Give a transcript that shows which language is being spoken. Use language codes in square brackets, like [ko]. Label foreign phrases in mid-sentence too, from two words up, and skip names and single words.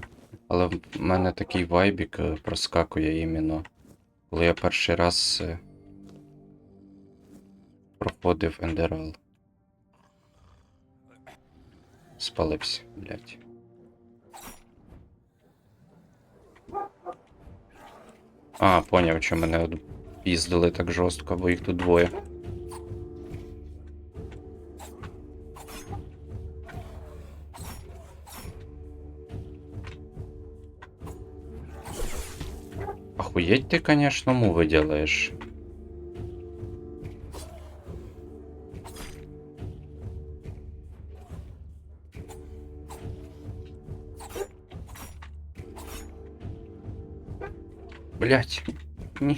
[uk] Але в мене такий вайбік проскакує іменно, коли я перший раз проходив ендерал. Спалився, блядь. А, поняв, що мене піздили так жорстко, бо їх тут двоє. [ru] Охуеть ты, конечно, мувы делаешь. [uk] Блять, ні.